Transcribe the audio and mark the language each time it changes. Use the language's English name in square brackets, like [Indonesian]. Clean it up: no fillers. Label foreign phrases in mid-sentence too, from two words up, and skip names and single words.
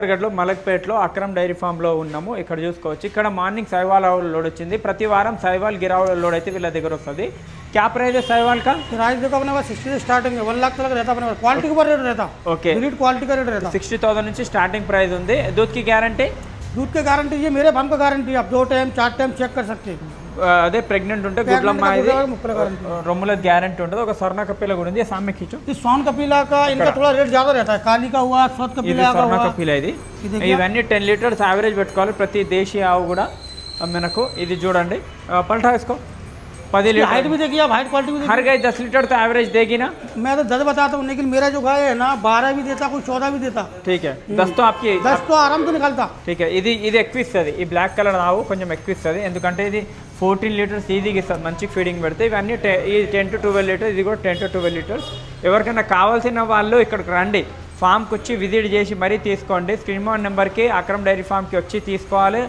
[Telugu] గడ్లో మలక్పేటలో అక్రమ్ డైరీ ఫామ్లో ఉన్నాము. ఇక్కడ చూసుకోవచ్చు. ఇక్కడ మార్నింగ్ సైవాల్ లోడ్ వచ్చింది. ప్రతి వారం సైవాల్ గిరావల్ లోడ్ అయితే వీళ్ళ దగ్గర వస్తుంది. [Hindi] क्या प्राइस है साहिवाल का? प्राइस देखो अपने पास 60 से स्टार्टिंग है, 1 लाख तक रहता अपने पास. क्वालिटी के ऊपर रेट रहता. ओके, यूनिट क्वालिटी का रेट रहता. [Telugu] 60,000 నుంచి స్టార్టింగ్ ప్రైస్ ఉంది. [Hindi] दूध की गारंटी? दूध की गारंटी ये मेरे फार्म का गारंटी. आप 2 टाइम 4 टाइम चेक कर सकते हैं. [Telugu] అదే ప్రెగ్నెంట్ ఉంటే గుడ్లమ్మ ఇది రొమ్ముల గ్యారంటీ ఉంటుంది. ఒక స్వర్ణ కపిల కూడా ఉంది. [Hindi] सामने खींचो. इस सोन कपिला का इनका थोड़ा रेट ज्यादा रहता है. काली का हुआ, स्वर्ణ कपिला का [Telugu] స్వర్ణ [Hindi] हुआ. [Telugu] కపిల ఇది ఇవన్నీ 10 లీటర్స్ యావరేజ్ పెట్టుకోవాలి. ప్రతి దేశీయ ఆవు కూడా మనకు ఇది చూడండి. పల్టా వేసుకో. [Hindi] 10 लीटर हाइट भी देखिए आप, हाइट क्वालिटी भी देखिए. हर गाय 10 लीटर तो एवरेज देगी ना? मैं तो 10 बताता हूँ, लेकिन मेरा जो गाय है ना 12 भी देता, कोई 14 भी देता. ठीक है, 10 तो आपकी 10 तो आराम से निकलता. ठीक है. [Telugu] ఇది ఎక్కువ ఇస్తుంది. ఈ బ్లాక్ కలర్ ఆవు కొంచెం ఎక్కువ ఇస్తుంది. ఎందుకంటే ఇది 14 లీటర్స్ ఈజీగా ఇస్తుంది. మంచి ఫీడింగ్ పెడితే ఇవన్నీ ఈ 10 to 12 లీటర్స్, ఇది కూడా 10 to 12 లీటర్స్. ఎవరికైనా కావాల్సిన వాళ్ళు ఇక్కడికి రండి, ఫామ్కి వచ్చి విజిట్ చేసి మరీ తీసుకోండి. స్క్రీన్ ఆన్ నెంబర్కి అక్రమ్ డైరీ ఫామ్కి వచ్చి తీసుకోవాలి.